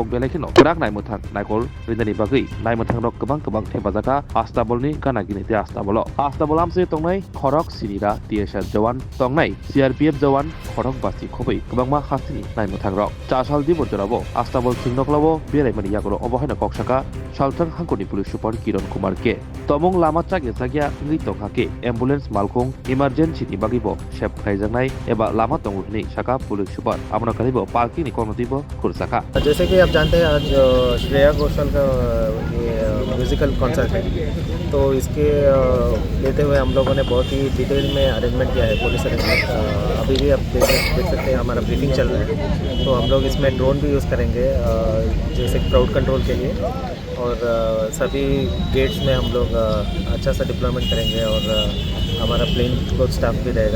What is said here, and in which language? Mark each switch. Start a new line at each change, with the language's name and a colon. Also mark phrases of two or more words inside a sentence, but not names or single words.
Kok Borok: belekino krak naimotang naikol rinani bagai naimotang rok kebang tefajaka astabolni kanagini te astabol amse tongnai khorok sinira TSR jawan tongnai CRPF jawan khorok basi khobai kebangma hastini naimotang rok chasal di borjorabo astabol thingnoklabo beraimani yagoro obohaina koksaka salthang hangkoni
English: police super
Kok Borok: Kiran Kumar ke tomong lama chage sagya ngi tonghake ambulance malkhong emergency ni bagibo shep khaijangnai eba lama tongurni saka police super amna kalibo parking ni konotibo खुरसका।
Hindi: जैसे कि आप जानते हैं आज श्रेया घोषाल का ये
English: musical concert
Hindi: है, तो इसके लेते हुए हम लोगों ने बहुत ही डिटेल में अरेंजमेंट किया है,
English: police arrangement.
Hindi: अभी भी आप देख सकते हैं हमारा ब्रीफिंग चल रहा है, तो हम लोग इसमें ड्रोन भी यूज़ करेंगे जैसे
English: crowd control
Hindi: के लिए, और सभी गेट्स में हम लोग अच्छा सा डिप्लॉयमेंट करेंगे और हमारा प्लेन को स्टाफ भी रहेगा।